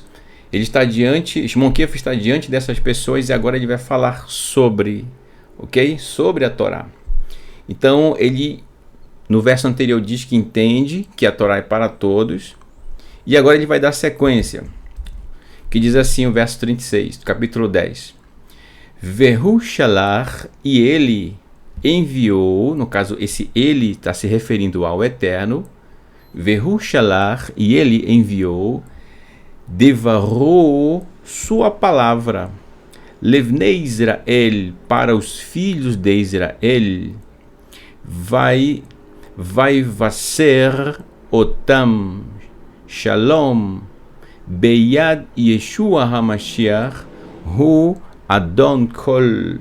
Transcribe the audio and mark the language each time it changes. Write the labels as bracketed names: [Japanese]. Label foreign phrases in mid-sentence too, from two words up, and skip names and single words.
[Portuguese] Ele está Shimon Kefa está diante dessas pessoas e agora ele vai falar sobre a Torá. Então ele, no verso anterior, diz que entende que a Torá é para todos, e agora ele vai dar sequência, que diz assim o verso 36 do capítulo 10: [Hebrew] והוא שלח, [Portuguese] e ele enviou, no caso esse ele está se referindo ao Eterno, [Hebrew] והוא שלח, [Portuguese] e ele enviou, devarou sua palavra, [Hebrew] לבני ישראל, [Portuguese] para os filhos de Israel, vai ser [Hebrew] אותם שלום ביד ישוע המשיח הוא אדון כל.